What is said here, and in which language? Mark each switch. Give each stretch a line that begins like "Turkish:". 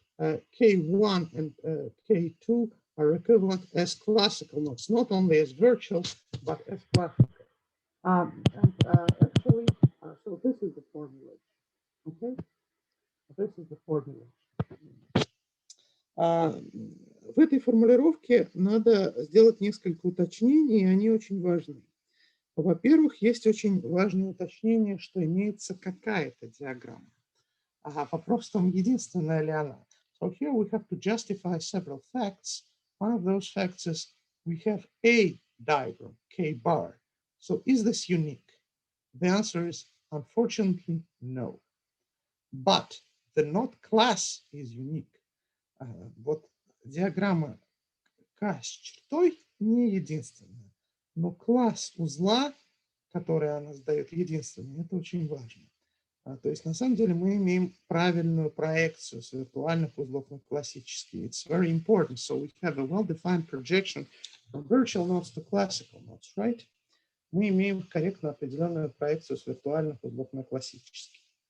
English: K1 and K2 are equivalent as classical notes, not only as virtual, but as classical. Actually, so this is the formula. Okay, this is the formula.
Russian: В этой формулировке надо сделать несколько уточнений, и они очень важны. Во-первых, есть очень важное уточнение, что имеется какая-то диаграмма. Вопрос в том, единственная ли она.
English: So here we have to justify several facts. One of those facts is we have a diagram, K bar. So is this unique? The answer is unfortunately no. But the node class is unique.
Russian: Вот диаграмма K с чертой не единственная, но класс узла, который она сдает, единственный. Это очень важно. То есть на самом деле мы имеем правильную проекцию с виртуальных узлов на классические.
English: It's very important. So we have a well-defined projection from virtual nodes to classical nodes, right?
Russian: Мы имеем корректно определенную проекцию с виртуальных узлов на классические.